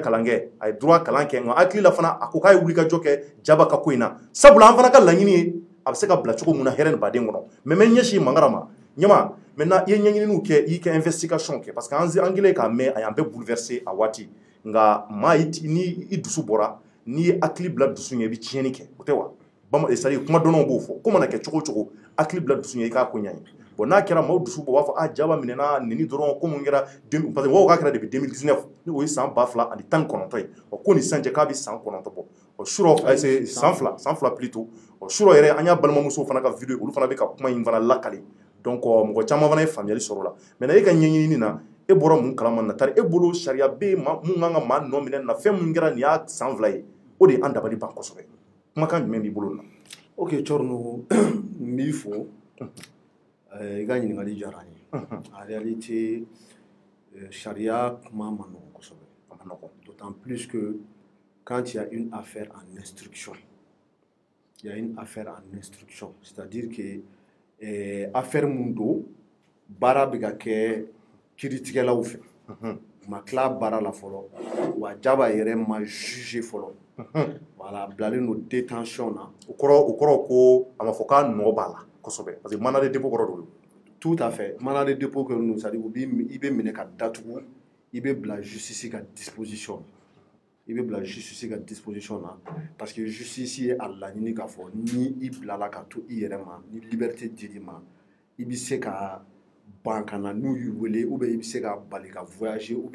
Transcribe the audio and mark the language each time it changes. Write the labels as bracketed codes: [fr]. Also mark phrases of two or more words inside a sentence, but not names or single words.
[bm] kalan kɛ a ye droit kalan kɛ nka hakili la fana a ko k'a ye wulikajɔ kɛ Jaba ka ko in na sabula an fana ka laɲini ye a bɛ se ka bila cogo min na hɛrɛ ni baden kɔnɔ mais n bɛ ɲɛsin Mangara ma ɲɛma maintenant i ye ɲɛɲininiw kɛ i y'i ka investigation kɛ parce que an kɛlen k'a mɛn a y'an bɛɛ bouleversé a waati nka maa ni i dusu bɔra n'i ye hakili bila dusu ɲɛ i bɛ tiɲɛni kɛ o tɛ wa c'est-à-dire kuma dɔnnaw b'o fɔ ko mana kɛ cogo o cogo hakili bila dusu ɲɛ i k'a ko ɲɛ bon n'a kɛra maaw dusu bɔ u b'a fɔ Jaba minɛna neni dɔrɔn ko mun kɛra [fr] parce que [bm] mɔgɔw k'a kɛra depuis 2019 ni o ye san 2019 ye ko nin sisan cɛ k'a bɛ san 9 bɔ surɔ san fila plutôt surɔ yɛrɛ an y'a balimamusow fana ka vidéo olu fana bɛ ka kuma in fana lakale donc mɔgɔ caman fana ye faamuyali sɔrɔ o la maintenant e ka ɲɛɲinini na e bɔra mun kalama natari e bolo sariya bɛ mun kan ka maa nɔ minɛ na fɛn mun kɛra nin y'a san 2 ye o de an dabali ban kosɛbɛ kumakan jumɛn b'i bolo na ok Thierno n b'i fo i ka ɲininkali diyara n ye [fr] en réalité [bm] sariya kuma ma nɔgɔn kosɛbɛ a ma nɔgɔn [fr] d'autant plus que quand il y a une affaire en instruction il y a une affaire en instruction c'est-à-dire que [bm] affaire mun don baara bɛ ka kɛ kiiritigɛlaw fɛ u ma tila baara la fɔlɔ wa Jaba yɛrɛ ma juge fɔlɔ voilà bilalen don détention na o kɔrɔ ko a ma fɔ k'a nɔ b'a la kosɛbɛ [fr] parce que mandat de dépôt [bm] kɔrɔ don [fr] tout à fait mandat de dépôt [bm] kɛ ninnu c'est-à-dire i bɛ minɛ ka datugu i bɛ bila justice ka disposition na parce que justice ye a laɲini k'a fɔ ni i bilala ka to i yɛrɛ ma ni liberté dir'i ma i bɛ se ka ban ka na n'u y'i wele [fr] ou bien [bm] i bɛ se ka bali ka voyager ou